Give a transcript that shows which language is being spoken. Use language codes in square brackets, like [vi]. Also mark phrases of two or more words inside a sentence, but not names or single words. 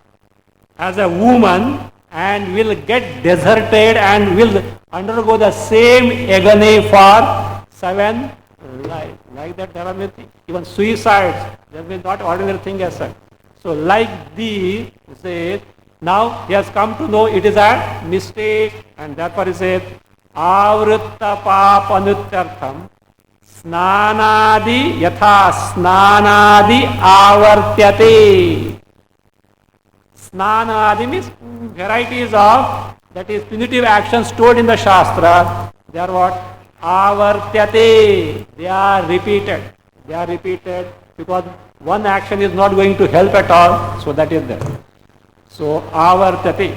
[en] As a woman, and will get deserted and will undergo the same agony for 7 lives. Like that there are many things. Even suicides, there is not ordinary thing as such. So like these, says, now he has come to know it is a mistake, and therefore he says, [sa] Avritta papanutyartham snanadi yatha snanadi avartyate. [en] Snanadi means varieties of, that is punitive actions stored in the Shastra. They are what? Avartyate. They are repeated. They are repeated because one action is not going to help at all. So that is there. So avartyate.